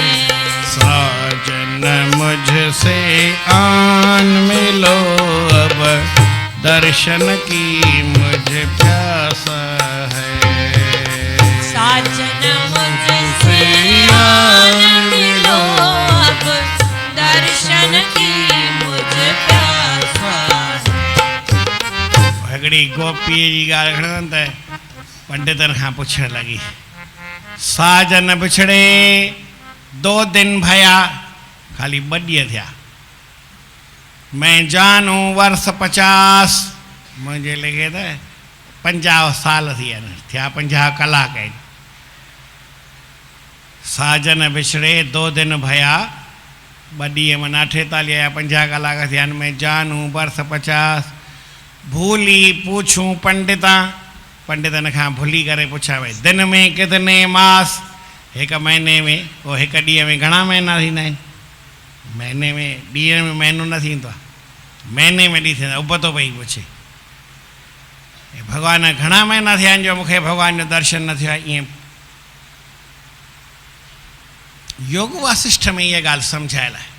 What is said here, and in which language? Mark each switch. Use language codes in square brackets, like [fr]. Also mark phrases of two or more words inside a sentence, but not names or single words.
[hi] साजन मुझसे आन मिलो अब दर्शन की मुझे प्यासा है। साजन मुझसे आन मिलो अब दर्शन की मुझ प्यासा है। [sd] हिकिड़ी गोपीअ जी ॻाल्हि खणनि त पंडितनि खां पुछण लॻी, [hi] साजन बिछड़े 2 दिन भया, [sd] खाली 2 ॾींहं थिया, [hi] मैं जानू वर्ष 50, [sd] मुंहिंजे लिखे त 50 साल थी विया आहिनि, थिया 50 कलाक आहिनि। [hi] साजन बिछड़े 2 दिन भया, [sd] 2 ॾींहं माना 48 या 50 कलाक थिया आहिनि। [hi] मैं जानू वर्ष 50, भूली पूछूं पंडिता, [sd] पंडितन खां भुली करे पुछा भई [hi] दिन में कितने मास, [sd] 1 महीने में ओ 1 ॾींहं में घणा महीना थींदा आहिनि। महीने में ॾींहं में महीनो न थींदो आहे, महीने में ॾींहुं थींदा, उबतो पई पुछे भॻवान घणा महीना थिया आहिनि जो मूंखे भॻवान जो दर्शन न थियो आहे। ईअं योग वासिष्ठ में इहा ॻाल्हि सम्झायल आहे।